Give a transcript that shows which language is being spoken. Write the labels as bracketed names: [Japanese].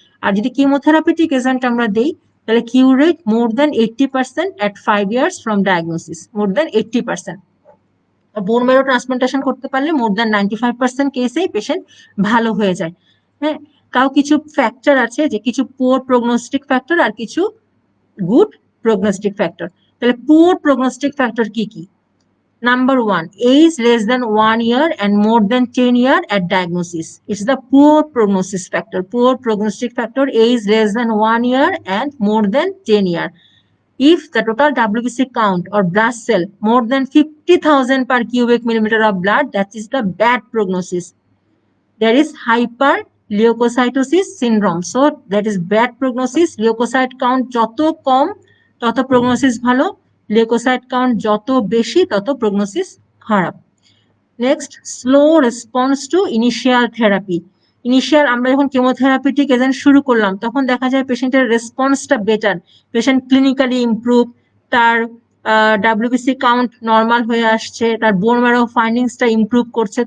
[Bangla] আর যদি chemotherapeutic agent আমরা দেই তাহলে কিউর rate more then 80% [English] at 5 years from diagnosis, [Bangla] more then 80%। Bone marrow transplantation করতে পারলে মোর দেন 95% কেসেই পেশেন্ট ভালো হয়ে যায়। হ্যাঁ, কিছু ফ্যাক্টর আছে, যে কিছু পুয়ার প্রগনোস্টিক ফ্যাক্টর আর কিছু গুড প্রগনোস্টিক ফ্যাক্টর। তাহলে পুয়ার প্রগনোস্টিক ফ্যাক্টর কি কি? [English] Number 1, age less than 1 year and more than 10 years at diagnosis. It's the poor prognosis factor. Poor prognostic factor, age less than 1 year and more than 10 years. If the total WBC count or blood cell more than 50,000 per cubic millimeter of blood, that is the bad prognosis. There is hyperleukocytosis syndrome. So that is bad prognosis. [Bangla] Leukocyte count যত কম তত prognosis ভালো, leukocyte count যত বেশি তত prognosis খারাপ। Next, [English] Slow response to initial therapy. [Bangla] Initial আমরা যখন chemotherapeutic agent শুরু করলাম তখন দেখা যায় পেশেন্টের রেসপন্সটা বেটার, পেশেন্ট ক্লিনিক্যালি ইমপ্রুভ, তার ডাব্লিউবিসি কাউন্ট নর্মাল হয়ে আসছে, তার বোন ম্যারো ফাইন্ডিংসটা ইমপ্রুভ করছে।